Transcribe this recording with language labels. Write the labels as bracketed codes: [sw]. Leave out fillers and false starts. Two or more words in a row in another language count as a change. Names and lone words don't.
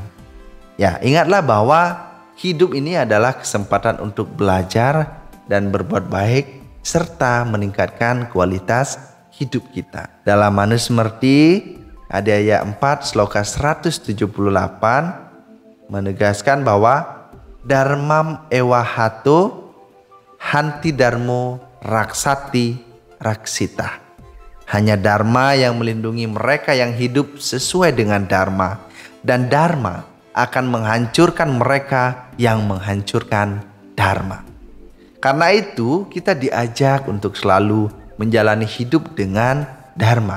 [id] Ya, ingatlah bahwa hidup ini adalah kesempatan untuk belajar dan berbuat baik serta meningkatkan kualitas hidup kita. Dalam Manusmriti Adhyaya 4 Sloka 178 menegaskan bahwa [sa] Dharmam ewa hato hanti dharmo raksati Raksita. [id] Hanya Dharma yang melindungi mereka yang hidup sesuai dengan Dharma, dan Dharma akan menghancurkan mereka yang menghancurkan Dharma. Karena itu kita diajak untuk selalu menjalani hidup dengan Dharma.